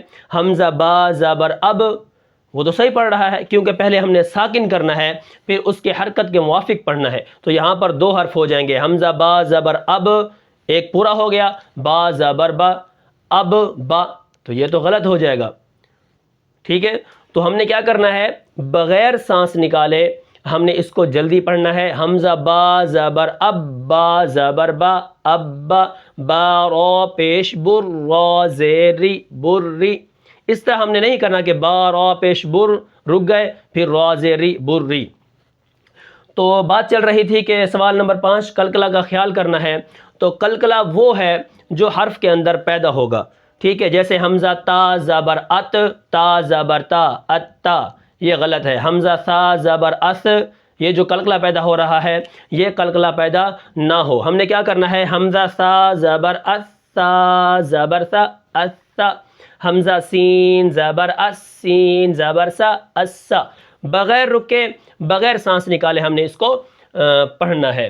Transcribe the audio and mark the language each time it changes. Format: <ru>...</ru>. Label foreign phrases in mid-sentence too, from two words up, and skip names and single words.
<ur>حمزہ با زبر اب، وہ تو صحیح پڑھ رہا ہے کیونکہ پہلے ہم نے ساکن کرنا ہے، پھر اس کے حرکت کے موافق پڑھنا ہے، تو یہاں پر 2 حرف ہو جائیں گے، حمزہ با زبر اب، ایک پورا ہو گیا، با زبر با، اب با، تو یہ تو غلط ہو جائے گا، ٹھیک ہے؟ تو ہم نے کیا کرنا ہے؟ بغیر سانس نکالے ہم نے اس کو جلدی پڑھنا ہے، حمزہ با زبر اب، با زبر با، اب با، با را پیش بر، را زیری بری، اس طرح ہم نے نہیں کرنا کہ با را پیش بر، رک گئے، پھر را زیری بری۔ تو بات چل رہی تھی کہ سوال نمبر 5 قلقلہ کا خیال کرنا ہے، تو قلقلہ وہ ہے جو حرف کے اندر پیدا ہوگا، ٹھیک ہے؟ جیسے حمزہ تا زبر ات، تا زبر تا، اتا، یہ غلط ہے۔ حمزہ سا زبر اس، یہ جو قلقلہ پیدا ہو رہا ہے یہ قلقلہ پیدا نہ ہو۔ ہم نے کیا کرنا ہے؟ حمزہ سا زبر اس، سا زبر سا، اسا، حمزہ سین زبر اس، سین زبر سا، اسا، بغیر رکے بغیر سانس نکالے ہم نے اس کو پڑھنا ہے۔</ur>